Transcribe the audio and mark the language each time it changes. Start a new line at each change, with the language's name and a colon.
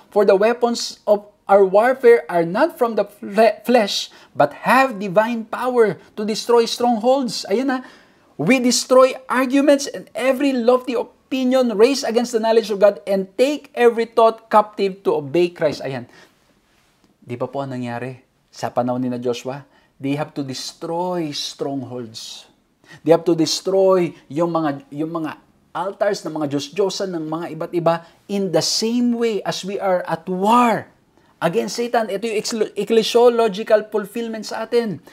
English: For the weapons of our warfare are not from the flesh, but have divine power to destroy strongholds.
Filipino: Ayan na.
English: We destroy arguments and every lofty opinion raised against the knowledge of God and take every thought captive to obey Christ.
Filipino: Ayan. Di ba po ang nangyari sa panahon ni na Joshua?
English: They have to destroy strongholds. They have to destroy
Filipino: yung mga altars ng mga Diyos-Diyosan ng mga iba't iba
English: in the same way as we are at war against Satan.
Filipino: Ito yung ecclesiological fulfillment sa atin.